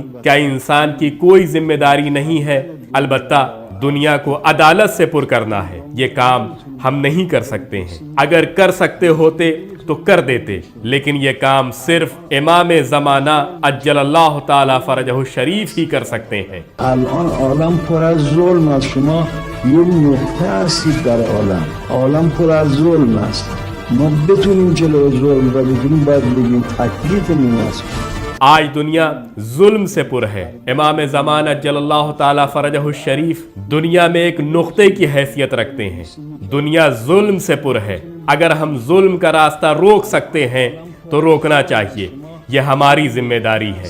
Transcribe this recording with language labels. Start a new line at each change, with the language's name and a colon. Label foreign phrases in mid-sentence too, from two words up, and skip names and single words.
Urdu: کیا انسان کی کوئی ذمہ داری نہیں ہے؟ البتہ دنیا کو عدالت سے پر کرنا ہے، یہ کام ہم نہیں کر سکتے ہیں۔ اگر کر سکتے ہوتے تو کر دیتے، لیکن یہ کام صرف امام زمانہ
Arabic: عجل اللہ تعالیٰ فرجہ الشریف
Urdu: ہی کر سکتے ہیں۔
Persian: الان عالم پر از ظلم است. شما یه نقطه هستید در عالم پر از ظلم است. ما بتونیم جلوی ظلم را بگیریم باید بگیم تکلیفمون است.
Urdu: آج دنیا ظلم سے پر ہے۔ امام زمان
Arabic: عجل اللہ تعالیٰ فرجہ الشریف
Urdu: دنیا میں ایک نقطے کی حیثیت رکھتے ہیں۔ دنیا ظلم سے پر ہے، اگر ہم ظلم کا راستہ روک سکتے ہیں تو روکنا چاہیے، یہ ہماری ذمہ داری ہے۔